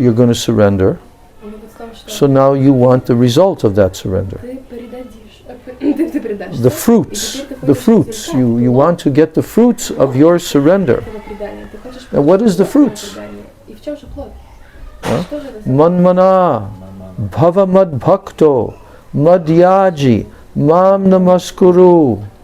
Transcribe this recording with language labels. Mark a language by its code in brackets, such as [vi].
[en] you're going to surrender. [ru] Вывод в том, что [en] So now you want the result of that surrender. [ru] ты предадишь, ты предашься. [en] The fruits, [ru] И теперь ты [en] the [ru] хочешь [en] fruits. [ru] результат, [en] You [ru] плод [en] want to get the fruits of your surrender. [ru] этого предания. Ты хочешь [en] And what is the [ru] плод [en] fruits? [ru] этого предания. И в чем же плод? [en] Huh? [ru] Что же это за [sa] Manmana, bhava mad bhakto, madhyaji, mam namaskuru.